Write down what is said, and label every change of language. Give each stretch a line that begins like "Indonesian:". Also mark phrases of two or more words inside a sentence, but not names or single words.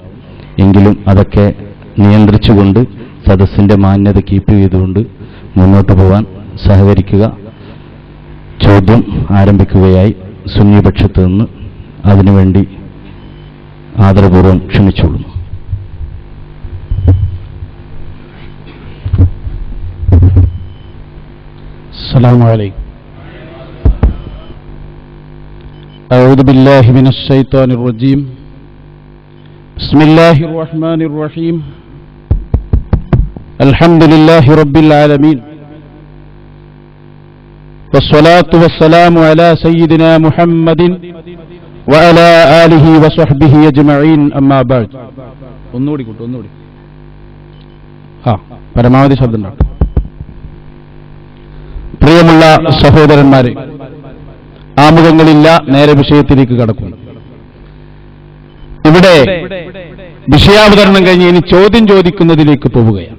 Malayalam: എങ്കിലും അതൊക്കെ നിയന്ത്രിച്ചുകൊണ്ട് സദസ്സിന്റെ മാന്യത കീപ്പ് ചെയ്തുകൊണ്ട് മുന്നോട്ട് പോകാൻ സഹകരിക്കുക. ചോദ്യം ആരംഭിക്കുകയായി സുന്നിപക്ഷത്ത് നിന്ന് അതിനുവേണ്ടി ആദരപൂർവ്വം ക്ഷണിച്ചോളുന്നു.
Arabic: السلام عليكم. أعوذ بالله من الشيطان الرجيم. بسم الله الرحمن الرحيم. الحمد لله رب العالمين. والصلاة والسلام على سيدنا محمد وعلى آله وصحبه أجمعين أما بعد.
Malayalam: ഒന്നുകൂടി പരമാവധി ശബ്ദം ഉണ്ടാക്കും. പ്രിയമുള്ള സഹോദരന്മാരെ, ആമുഖങ്ങളില്ല, നേരെ വിഷയത്തിലേക്ക് കടക്കുന്നു. ഇവിടെ വിഷയാവതരണം കഴിഞ്ഞ് ഇനി ചോദ്യം ചോദിക്കുന്നതിലേക്ക് പോവുകയാണ്.